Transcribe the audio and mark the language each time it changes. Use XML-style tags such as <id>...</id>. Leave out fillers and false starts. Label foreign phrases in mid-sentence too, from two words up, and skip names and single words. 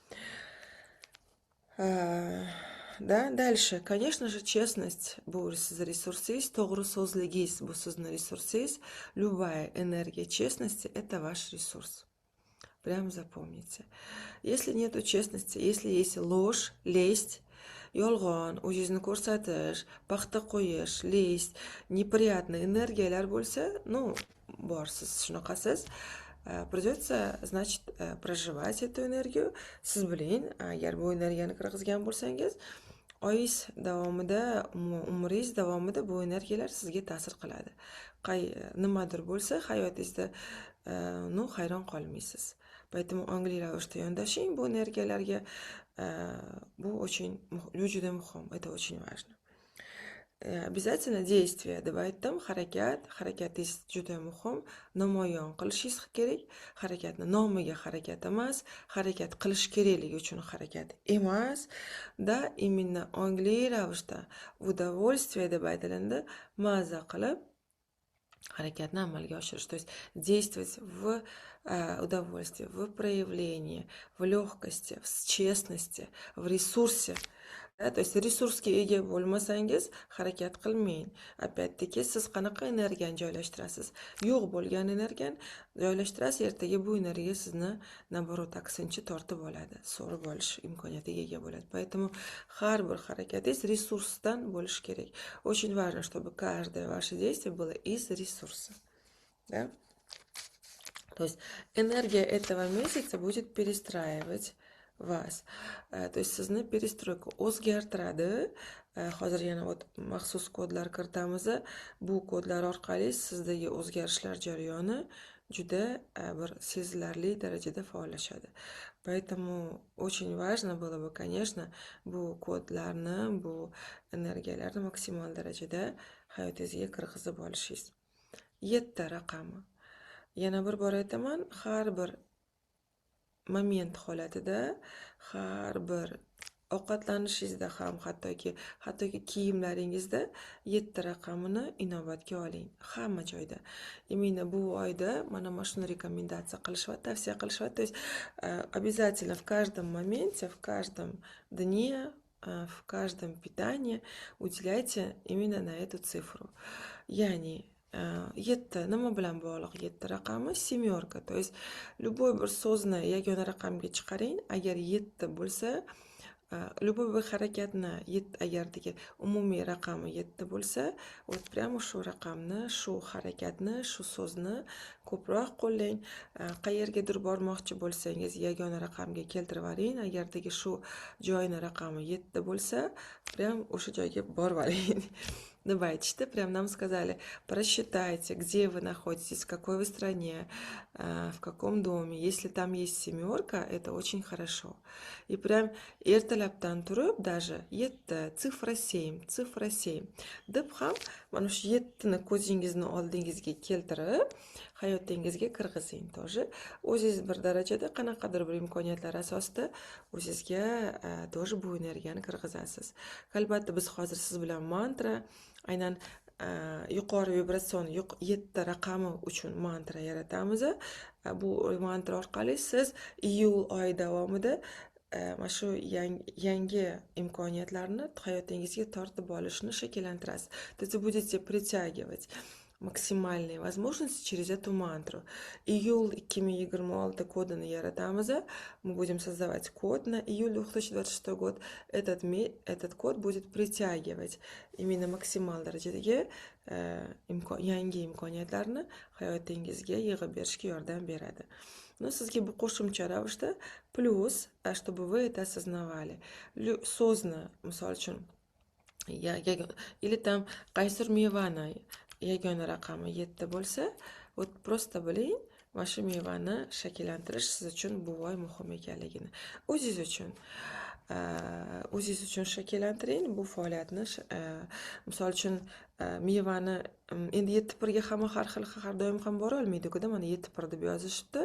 <ru>Да, дальше, конечно же, честность</ru> <uz>bu sizni resursingiz, to'g'ri so'zligingiz bu sizni resursingiz.</uz> <ru>Любая энергия честности это ваш ресурс. Прям запомните. Если нету честности, если есть ложь, лесть,</ru> <uz>yolg'on, o'zingizni ko'rsatish, paxta qo'yish, list, неприятный energiyalar bo'lsa, bor, siz shunaqasiz.</uz> <ru>Придется, значит, проживать эту энергию.</ru> <uz>Siz biling, agar bu energiyani kirgizgan bo'lsangiz, oyingiz davomida, umringiz davomida bu energiyalar sizga ta'sir qiladi. Nimadir bo'lsa, hayotingizda hayron qolmaysiz. Поэтому ongli ravishda yondashing bu energiyalarga. Bu очень juda muhim,</uz> <ru>это очень важно. Обязательно действие</ru> <uz>deb aytdim, harakatingiz juda muhim, namoyon qilishingiz kerak. Harakatni nomiga harakat emas, harakat qilish kerakligi uchun harakat emas.</uz> <ru>Da именно</ru> <uz>ongli ravishda удовольствие deb aytilganda maza qilib harakatni amalga oshirish.</uz> <ru>То есть действовать в удовольствии, в проявлении, в легкости, в честности, в ресурсе. То есть</ru> <uz>resursga ega bo'lmasangiz harakat qilmang. Опять-таки siz qanaqa energiyani joylashtirasiz? Yo'q bo'lgan energiyani joylashtirasiz, ertaga bu energiya sizni naborot aksincha tortib oladi, so'rib olish imkoniyatiga ega bo'ladi. Поэтому har bir harakatingiz resursdan bo'lishi kerak.</uz> <ru>Очень важно, чтобы каждое ваше действие было из ресурса. Да? То есть энергия этого месяца будет перестраивать вас. То есть</ru> <uz>sizni perestroyka o'zgartiradi. Hozir yana maxsus kodlar kiritamiz. Bu kodlar orqali sizdagi o'zgarishlar jarayoni juda bir sezilarli darajada faollashadi.</uz> <ru>Поэтому очень важно было бы, конечно,</ru> <uz>bu kodlarni, bu energiyalarni maksimal darajada hayotingizga kirgizib olishingiz. 7 raqami. Yana bir bor aytaman, har bir moment holatida, har bir ovqatlanishingizda ham, hattoki kiyimlaringizda 7 raqamini inobatga oling. Hamma joyda. Именно bu oyda mana shuni rekomendatsiya qilishyapti, tavsiya qilishyapti.</uz> <ru>То есть обязательно в каждом моменте, в каждом дне, в каждом питании уделяйте именно на эту цифру.</ru> <uz>Ya'ni 7 nima bilan bog'liq? 7 raqami</uz> <ru>семерка. То есть любой</ru> <uz>bir so'zni yagona raqamga chiqaring, agar 7 bo'lsa, любой bir harakatni agardagi umumiy raqami 7 bo'lsa, прямо shu raqamni, shu harakatni, shu so'zni ko'proq qo'llang. Qayergadir bormoqchi bo'lsangiz, yagona raqamga keltirib oling. Agardagi shu joyni raqami 7 bo'lsa, прям o'sha joyga borib oling.</uz> <ru>Давайте, прям нам сказали, просчитайте, где вы находитесь, в какой вы стране, в каком доме. Если там есть семерка, это очень хорошо. И прям</ru> <uz>ertalabdan turib,</uz> <ru>даже 7, цифра 7, цифра 7</ru> <uz>deb ham mana shu 7ni ko'zingizni oldingizga keltirib, hayotingizga kirgizing. Тоже o'zingiz bir darajada qanaqadir bir imkoniyatlar asosida o'zingizga тоже bu energiyani kirgizasiz. Albatta biz hozir siz bilan mantra, aynan yuqori vibratsion 7 raqami uchun mantra yaratamiz. Bu mantra orqali siz iyul oyi davomida mana shu yangi imkoniyatlarni hayotingizga tortib olishni shakllantirasiz.</uz> <ru>То есть вы будете притягивать максимальные возможности через эту мантру.</ru> <uz>Июль 2026 kodini yaratamiz.</uz> <ru>Мы будем создавать код на июль 2026 год. Этот код будет притягивать именно</ru> <uz>maksimal darajadagi yangi imkoniyatlarni hayotingizga yig'ib berishga yordam beradi. Но sizga bu qo'shimcha ravishda plus,</uz> <ru>чтобы вы это осознавали.</ru> <uz>So'zni, misol uchun,</uz> <ru>или там</ru> <uz>qaysi mevani yagona raqami 7 bo'lsa, просто biling, mana shu mevani shakllantirish siz uchun bu oy muhim ekanligini. O'zingiz uchun shakllantiring bu faoliyatni. Misol uchun mevani endi 7 hamma har doim ham bora olmaydi-ku-da, mana 7 deb yozishibdi.</uz>